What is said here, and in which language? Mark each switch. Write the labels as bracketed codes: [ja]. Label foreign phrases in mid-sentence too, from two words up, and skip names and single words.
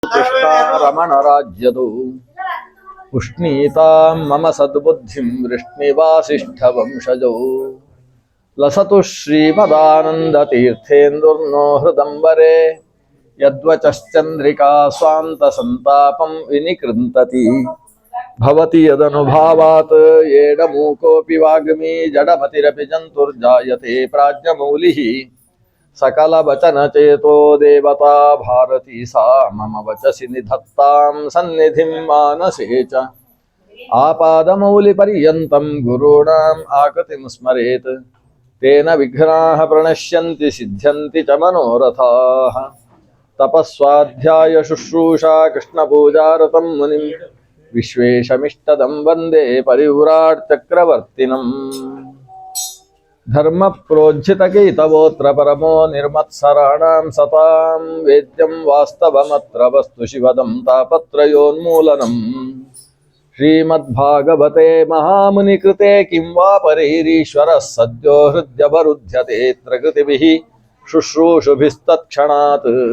[sa] ಕೃಷ್ಣಾರಮಣರಾಜ್ಯದು ಉಷ್ಣೀತಾಂ ಮಮ ಸದ್ಬುದ್ಧಿಂ ವೃಷ್ಣಿವಾಸಿಷ್ಠವಂಶಜೌ ಲಸತು ಶ್ರೀಮದಾನಂದತೀರ್ಥೇಂದುರ್ನೋ ಹೃದಂಬರೆ ಯದ್ವಚಶ್ಚಂದ್ರಿಕಾ ಸ್ವಾಂತ ಸಂತಾಪಂ ವಿನಿಕೃಂತತಿ ಭವತಿ ಯದನುಭಾವಾತ್ ಏಡಮೂಕೋಪಿ ವಾಗ್ಮಿ ಜಡಮತಿರಪಿ ಜಂತುರ್ಜಾಯತೆ ಪ್ರಾಜ್ಞಮೌಲಿಃ ಸಕಲ ವಚನ ಚೇತೋ ದೇವತಾ ಭಾರತಿ ಸಾ ಮಮ ವಚಸಿ ನಿಧತ್ತಾಂ ಸನ್ನಿಧಿಂ ಮಾನಸೇ ಚ ಆಪಾದಮೌಲಿ ಪರ್ಯಂತಂ ಗುರುಣಾಂ ಆಕೃತಿಂ ಸ್ಮರೇತ್ ತೇನ ವಿಘ್ನಾಃ ಪ್ರಣಶ್ಯಂತಿ ಸಿದ್ಧ್ಯಂತಿ ಚ ಮನೋರಥಾಃ ತಪಸ್ವಾಧ್ಯಾಯ ಶುಶ್ರೂಷಾ ಕೃಷ್ಣಪೂಜಾರತಂ ಮುನಿಂ ವಿಶ್ವೇಶಮಿಷ್ಟದಂ ವಂದೇ ಪರಿವ್ರಾಟ್ ಚಕ್ರವರ್ತಿನಂ ಧರ್ಮ ಪ್ರೋಜ್ಜಿತಕೈತವೋತ್ರ ಪರಮೋ ನಿರ್ಮತ್ಸರಾಣಾಂ ಸತಾಂ ವೇದ್ಯಂ ವಾಸ್ತವಮತ್ರ ವಸ್ತು ಶಿವದಂ ತಾಪತ್ರಯೋನ್ಮೂಲನಂ ಶ್ರೀಮದ್ಭಾಗವತೆ ಮಹಾಮುನಿಕೃತೆ ಕಿಂ ವಾ ಪರೈರೀಶ್ವರಃ ಸದ್ಯೋ ಹೃದ್ಯವರುಧ್ಯತೆ ತ್ರಕೃತಿಭಿಃ ಶುಶ್ರೂಷುಭಿಸ್ತತ್ಕ್ಷಣಾತ್